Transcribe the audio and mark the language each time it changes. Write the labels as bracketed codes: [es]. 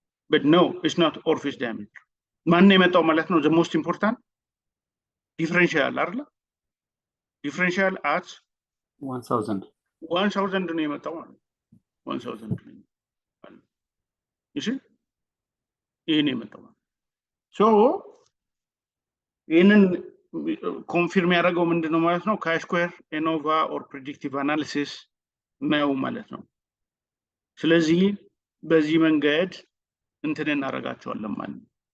[en] but no, it's not orifice diameter. [am] ማን ነው የመጣው ማለት ነው? [en] the most important differential [am] አይደል? [en] differential at 1000 [am] ነው የመጣው ማለት 1000 ነው እሺ ይሄን የመጣው ሶ ይሄንን ኮንፊርም ያደረገው ምንድነው ማለት ነው ካይ-ስኩዌር ኤኖቫ ኦር ፕሬዲክቲቭ አናሊሲስ ነው ማለት ነው ስለዚህ በዚህ መንገድ እንትን እናረጋቸዋለን ማለት ነው